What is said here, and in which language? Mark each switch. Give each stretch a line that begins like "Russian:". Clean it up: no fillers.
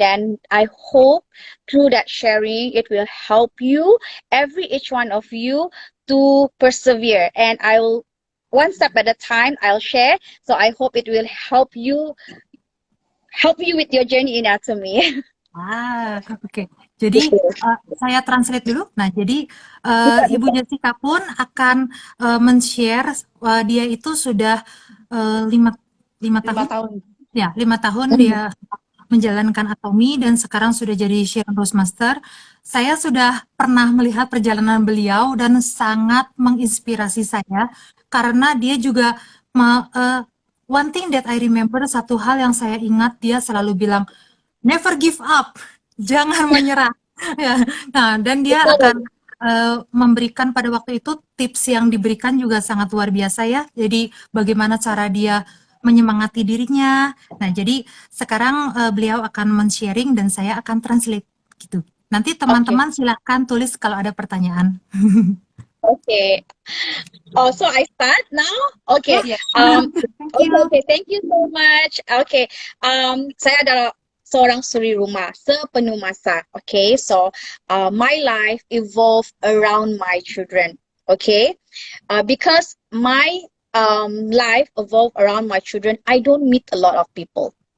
English: Then I hope through that sharing it will help you, each one of you, to persevere, and I will one step at a time I'll share. So I hope it will help you with your journey in Atomy.
Indonesian: Oke. Jadi saya translate dulu. Nah, jadi Ibu Jessica pun akan men-share dia itu sudah 5 tahun. Ya, 5 tahun dia menjalankan Atomy dan sekarang sudah jadi Sharon Roastmaster. Saya sudah pernah melihat perjalanan beliau dan sangat menginspirasi saya karena dia juga
English: one thing that I remember,
Indonesian: satu hal yang saya ingat, dia selalu bilang
English: never give up,
Indonesian: jangan menyerah. Ya. Nah, dan dia akan memberikan pada waktu itu tips yang diberikan juga sangat luar biasa ya. Jadi bagaimana cara dia menyemangati dirinya. Nah, jadi sekarang beliau akan men-sharing dan saya akan translate gitu. Nanti teman-teman silahkan tulis kalau ada pertanyaan.
English: Okay. Oh, so I start now? Okay. Yes. Okay, thank you so much. Okay.
Malay: Saya adalah seorang suri rumah sepenuh masa.
English: Okay, so my life evolved around my children. Okay, because my life evolved around my children, I don't meet a lot of people.